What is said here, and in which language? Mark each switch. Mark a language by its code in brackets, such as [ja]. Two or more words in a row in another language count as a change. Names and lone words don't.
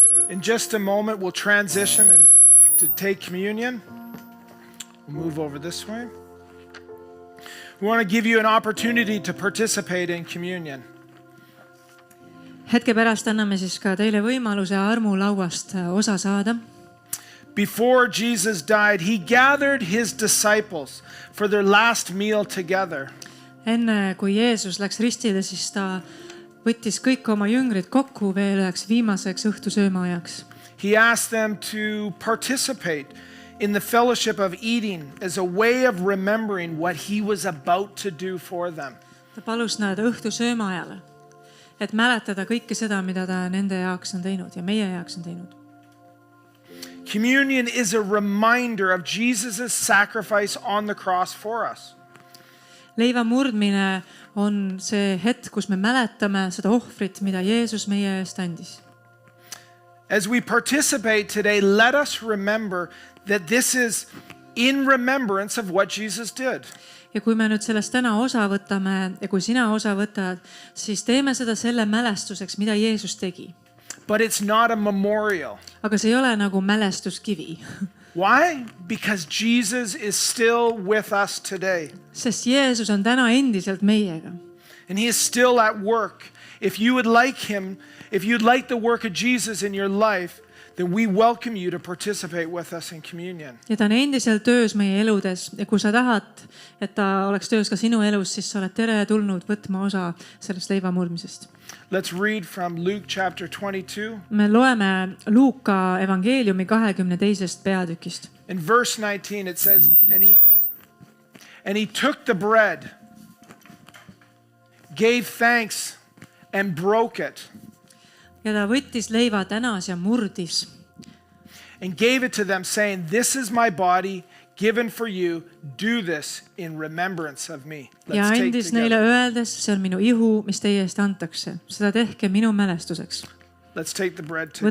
[en] In just a moment, we'll transition and to take communion. We'll move over this way. We want to give you an opportunity to participate in communion. [et] hetke pärast anname siis ka teile võimaluse armulauast osa saada. [en] Before Jesus died, he gathered his disciples for their last meal together. [et] Enne kui Jeesus läks ristile, siis ta võttis kõik oma jüngrid kokku veel üheks viimaseks õhtusööma ajaks. [en] He asked them to participate in the fellowship of eating as a way of remembering what he was about to do for them. [et] Ta palus nad õhtusööma ajale, et mäletada kõike seda, mida ta nende jaoks on teinud ja meie jaoks on teinud. [en] Communion is a reminder of Jesus' sacrifice on the cross for us. [et] Leiva murdmine on see hetk, kus me mäletame seda ohvrit, mida Jeesus meie eest andis. [en] As we participate today, let us remember that this is in remembrance of what Jesus did. [et] Ja kui me nüüd sellest täna osa võtame ja kui sina osa võtad, siis teeme seda selle mälestuseks, mida Jeesus tegi. [en] But it's not a memorial. [et] Aga see ei ole nagu mälestuskivi. [en] Why? Because Jesus is still with us today. [et] Sest Jeesus on täna endiselt meiega. [en] And he is still at work. If you would like him, if you'd like the work of Jesus in your life, then we welcome you to participate with us in communion. [et] Ja ta on endiselt töös meie eludes ja kui sa tahad, et ta oleks töös ka sinu elus, siis sa oled tere tulnud võtma osa sellest leiva murdmisest. [en] Let's read from Luke chapter 22. [et] Me loeme Luuka evangeeliumi 22. peatükist. [en] In verse 19 it says, and he took the bread, gave thanks and broke it. [et] Ja ta võttis leiva tänas ja murdis. [en] And gave it to them saying, this is my body given for you. Do this in remembrance of me. [et] Ja andis neile öeldes, see on minu ihu, mis teie eest antakse. Seda tehke minu mälestuseks. [en] Let's take the bread together.